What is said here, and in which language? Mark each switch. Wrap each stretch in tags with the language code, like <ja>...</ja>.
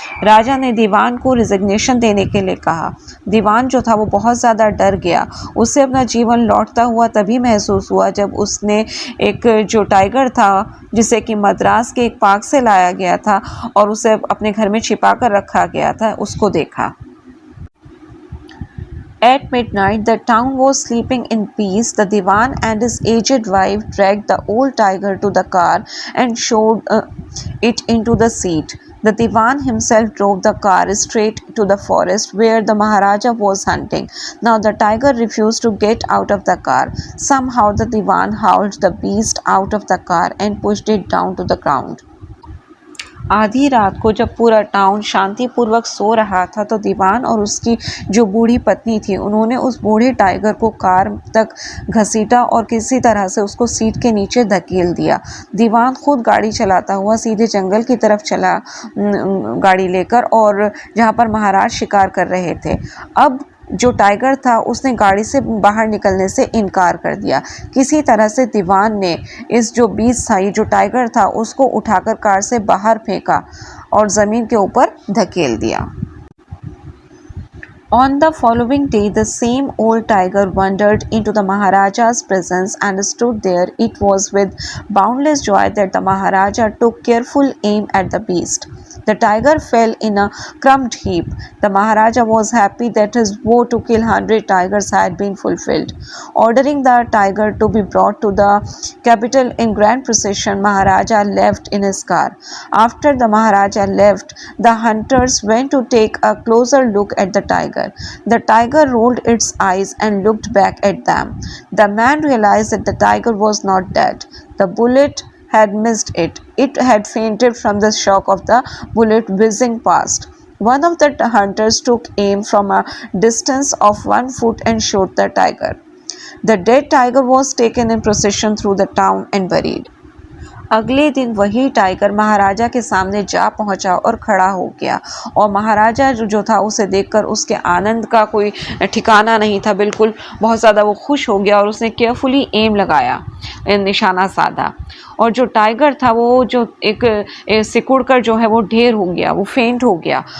<hi>राजा ने दीवान को रिजिग्नेशन देने के लिए कहा। दीवान जो था वो बहुत ज़्यादा डर गया। उसे अपना जीवन लौटता हुआ तभी महसूस हुआ जब उसने एक जो टाइगर था जिसे कि मद्रास के एक पार्क से लाया गया था और उसे अपने घर में छिपा कर रखा गया था, उसको देखा।</hi> <en>At midnight, the town was sleeping in peace. The Diwan and his aged wife dragged the old tiger to the car and showed it into the seat. The Diwan himself drove the car straight to the forest where the Maharaja was hunting. Now the tiger refused to get out of the car. Somehow the Diwan hauled the beast out of the car and pushed it down to the ground.</en> <hi>आधी रात को जब पूरा town शांतिपूर्वक सो रहा था तो दीवान और उसकी जो बूढ़ी पत्नी थी उन्होंने उस बूढ़े टाइगर को कार तक घसीटा और किसी तरह से उसको सीट के नीचे धकेल दिया। दीवान खुद गाड़ी चलाता हुआ सीधे जंगल की तरफ चला गाड़ी लेकर, और जहाँ पर महाराज शिकार कर रहे थे। अब जो टाइगर था उसने गाड़ी से बाहर निकलने से इनकार कर दिया। किसी तरह से दीवान ने इस जो बीस्ट था, ये जो टाइगर था, उसको उठाकर कार से बाहर फेंका और ज़मीन के ऊपर धकेल दिया।</hi> <en>On the following day, the same old tiger wandered into the Maharaja's presence and stood there. It was with boundless joy that the Maharaja took careful aim at the beast. The tiger fell in a crumbed heap. The Maharaja was happy that his vow to kill 100 tigers had been fulfilled. Ordering the tiger to be brought to the capital in grand procession, Maharaja left in his car. After the Maharaja left, the hunters went to take a closer look at the tiger. The tiger rolled its eyes and looked back at them. The man realized that the tiger was not dead. The bullet had missed it. It had fainted from the shock of the bullet whizzing past. One of the hunters took aim from a distance of 1 foot and shot the tiger. The dead tiger was taken in procession through the town and buried.</en> <hi>अगले दिन वही tiger महाराजा के सामने जा पहुंचा और खड़ा हो गया और महाराजा जो था उसे देखकर उसके आनंद का कोई ठिकाना नहीं था। बिल्कुल बहुत ज़्यादा वो खुश हो गया और उसने केयरफुली एम लगाया, निशाना साधा और जो टाइगर था वो जो एक सिकुड़ कर जो है वो ढेर हो गया, वो फेंट हो गया।</hi>